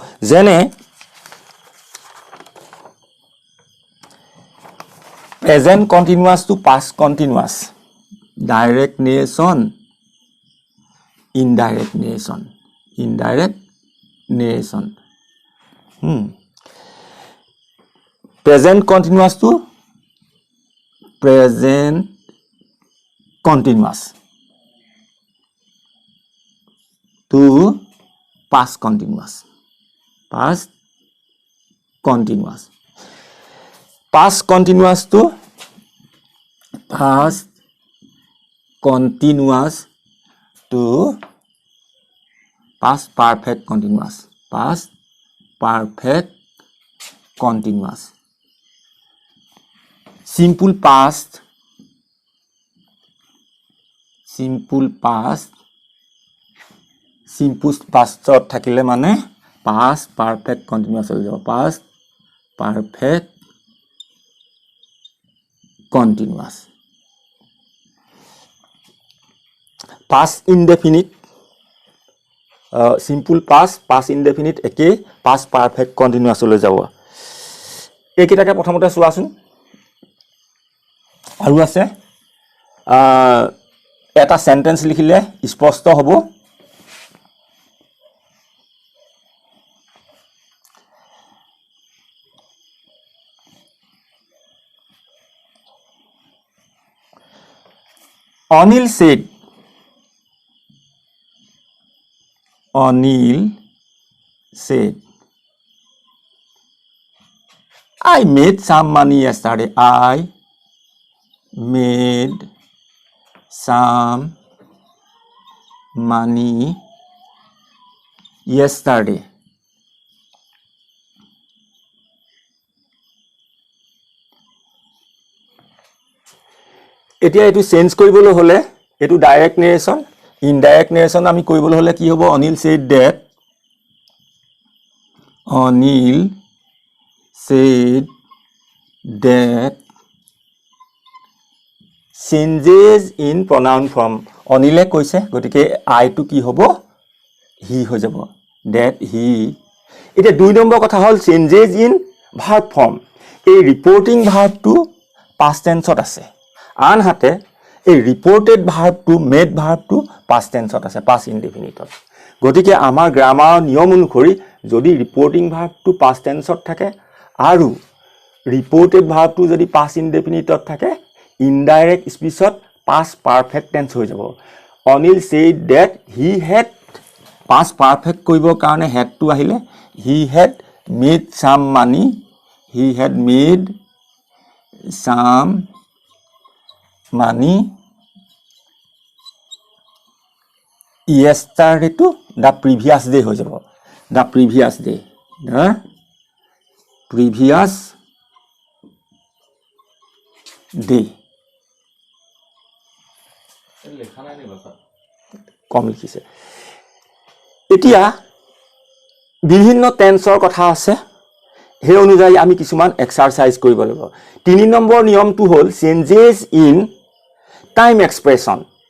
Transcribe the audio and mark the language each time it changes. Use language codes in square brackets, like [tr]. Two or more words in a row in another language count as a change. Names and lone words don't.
[en] যেনে present continuous to past continuous, direct narration, indirect narration, indirect narration. present continuous to present continuous to past continuous, past continuous, past continuous to past continuous to past perfect continuous, past perfect continuous, simple past, simple past, simple pastত [as] থাকিলে মানে [en] past perfect continuous [as] হৈ যাব, [en] past perfect continuous, past indefinite, simple past, past indefinite একেই past perfect continuous [as] লৈ যাব। এইকেইটাকে প্ৰথমতে চোৱাচোন। আৰু আছে এটা সেন্টেন্স লিখিলে স্পষ্ট হ'ব। [en] Anil said, Anil said, I made some money yesterday. I made some money yesterday. [as] এতিয়া এটো চেঞ্জ কৰিবলৈ হলে এটো [en] direct narration, indirect narration [as] আমি কৰিবলৈ হলে কি হ'ব? [en] অনিল said that, অনিল said that changes in pronoun form, [as] অনিলে কৈছে গতিকে I টো কি হ'ব? হি হৈ যাব, [en] that he। [as] এটা দুই নম্বৰ কথা হল [en] changes in verb form, [as] এই [en] reporting verbটো past tenseত [as] আছে, আনহাতে এই [en] reported verbটো made verbটো past tenseত [as] আছে, [en] past indefiniteত। [as] গতিকে আমাৰ গ্ৰামাৰৰ নিয়ম অনুসৰি যদি [en] reporting verbটো past tenseত [as] থাকে আৰু [en] reported verbটো [as] যদি [en] past indefiniteত [as] থাকে, [en] indirect speechত past perfect tense [as] হৈ যাব। [en] অনিল said that he had, past perfect [as] কৰিবৰ কাৰণে [en] had [as] টো আহিলে, [en] he had made some money, he had made some money yesterday to the previous day [as] হৈ যাব, [en] the previous day, the previous day। [as] কম লিখিছে। এতিয়া বিভিন্ন টেন্সৰ কথা আছে, সেই অনুযায়ী আমি কিছুমান এক্সাৰসাইজ কৰিব লাগিব। 3 নম্বৰ নিয়মটো হ'ল [en] changes in time expression.